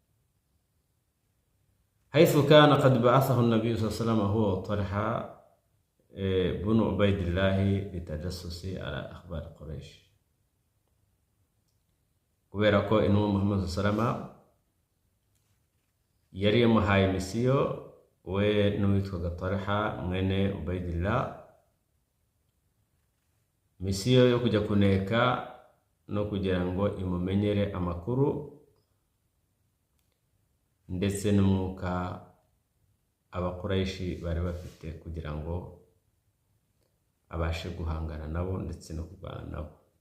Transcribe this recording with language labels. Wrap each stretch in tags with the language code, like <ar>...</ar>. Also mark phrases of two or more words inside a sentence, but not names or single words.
<ar>حيث كان قد بعثه النبي صلى الله عليه وسلم هو طلحة بن عبيد الله للتجسس على أخبار قريش.</ar> <rw>Kubera ko intumwa Muhammad</rw> <ar>صلى الله عليه وسلم</ar> <rw>yari yamuhaye misiyo we n'uwitwaga Talha mwene Ubaydillah, misiyo yo kujya kuneka no kugira ngo imumenyere amakuru ndetse n'umwuka Abakuraishi bari bafite kugira ngo abashe guhangana nabo ndetse no kurwana nabo.</rw>